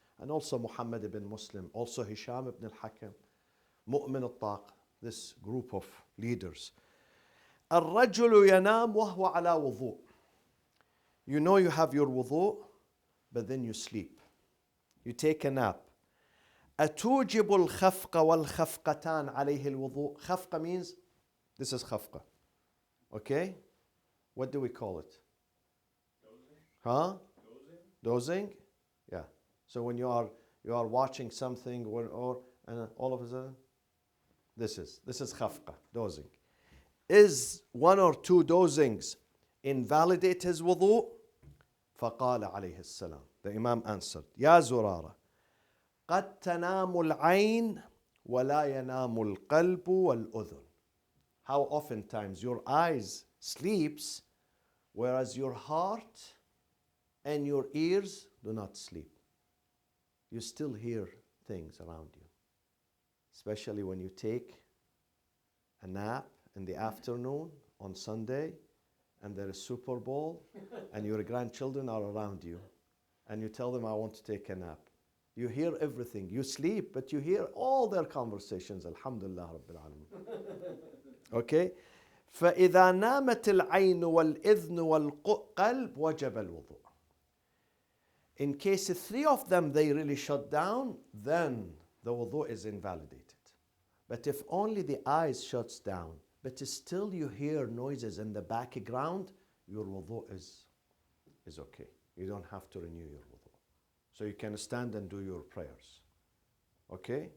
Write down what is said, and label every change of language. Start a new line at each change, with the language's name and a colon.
English: And also Muhammad ibn Muslim, also Hisham ibn al-Hakam, Mu'min al-Taq, this group of leaders.
Arabic: الرجل ينام وهو على وضوء.
English: You know you have your wudu, but then you sleep. You take a nap.
Arabic: أتوجب الخفق والخفقتان عليه الوضوء. خفقة
English: means, this is khafqa. Okay? What do we call it? Dozing? Huh? Dozing? Dozing? Yeah. So when you are watching something or and all of a sudden, this is khafqa, dozing. Is one or two dozings invalidate his wudu?
Arabic: فقال عليه السلام.
English: The Imam answered,
Arabic: يا زرارة قد تنام العين ولا ينام القلب والأذن.
English: How oftentimes your eyes sleeps, whereas your heart and your ears do not sleep. You still hear things around you. Especially when you take a nap in the afternoon on Sunday and there is Super Bowl and your grandchildren are around you and you tell them, I want to take a nap. You hear everything. You sleep, but you hear all their conversations. Alhamdulillah Rabbil Alameen. Okay?
Arabic: فإذا نامت العين والإذن والقلب وجب الوضوء.
English: In case three of them they really shut down, then the wudu is invalidated. But if only the eyes shuts down, but still you hear noises in the background, your wudu is okay. You don't have to renew your wudu. So you can stand and do your prayers. Okay?